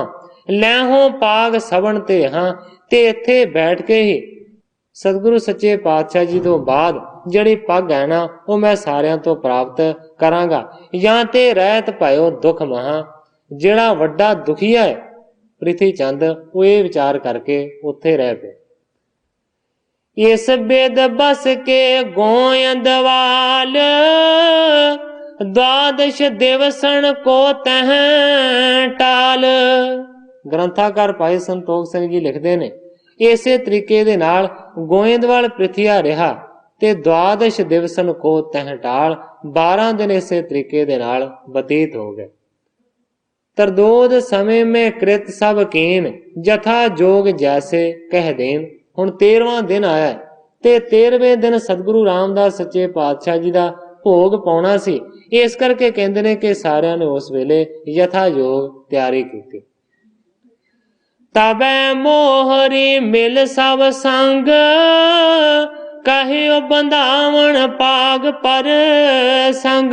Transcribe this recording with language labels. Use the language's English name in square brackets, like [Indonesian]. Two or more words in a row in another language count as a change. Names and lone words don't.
[Punjabi] ਲੈ ਹੋ ਪਾਗ ਸਵਣ ਤੇ ਇਹਾਂ, ਤੇ ਇੱਥੇ ਬੈਠ ਕੇ ਹੀ ਸਤਿਗੁਰੂ ਸੱਚੇ ਪਾਤਸ਼ਾਹ ਜੀ ਤੋਂ ਬਾਅਦ ਜਿਹੜੀ ਪੱਗ ਹੈ ਨਾ, ਉਹ ਮੈਂ ਸਾਰਿਆਂ ਤੋਂ ਪ੍ਰਾਪਤ ਕਰਾਂਗਾ। [Braj] ਜਾਂ ਤੇ ਰਹਿਤ ਭਇਓ ਦੁੱਖ ਮਹਾ। [Punjabi] ਜਿਹੜਾ ਵੱਡਾ ਦੁਖੀਆ ਹੈ ਪ੍ਰਿਥੀ ਚੰਦ, ਉਹ ਇਹ ਵਿਚਾਰ ਕਰਕੇ ਉੱਥੇ ਰਹਿ ਪਿਆ। [Braj] ਇਸ ਬਿਦ ਬਸ ਕੇ ਗੋਇੰਦਵਾਲ, द्वादश दिवसन को तह टाल। [Punjabi] ਗ੍ਰੰਥਾਕਾਰ ਭਾਈ ਸੰਤੋਖ ਸਿੰਘ ਜੀ ਲਿਖਦੇ ਨੇ ਇਸੇ ਤਰੀਕੇ ਦੇ ਨਾਲ ਗੋਇੰਦਵਾਲ ਪ੍ਰਿਥੀਆ ਰਿਹਾ ਤੇ [Braj] द्वादश ਦਿਵਸਨ ਕੋ ਤਹ ਟਾਲ। [Punjabi] 12 ਦਿਨ ਇਸੇ ਤਰੀਕੇ ਦੇ ਨਾਲ ਬਤੀਤ ਹੋ ਗਏ। [Braj] ਤਰਦੋਦ ਸਮੇਂ में कृत सब कीन, जथा जोग जैसे कह देन। [Punjabi] ਹੁਣ 13ਵਾਂ ਦਿਨ ਆਇਆ ਤੇ 13ਵੇਂ ਦਿਨ ਸਤਿਗੁਰੂ ਰਾਮਦਾਸ ਸੱਚੇ ਪਾਤਸ਼ਾਹ ਜੀ ਦਾ ਭੋਗ ਪਾਉਣਾ ਸੀ। ਇਸ ਕਰਕੇ ਕਹਿੰਦੇ ਨੇ ਕਿ ਸਾਰਿਆਂ ਨੇ ਉਸ ਵੇਲੇ ਯਥਾਯੋਗ ਤਿਆਰੀ ਕੀਤੀ। [Braj] ਤਬੈ ਮੋਹਰੀ ਮਿਲ ਸਭ ਸੰਗ, ਕਹਿਓ ਬੰਧਾਵਣ ਪਾਗ ਪਰ ਸੰਗ।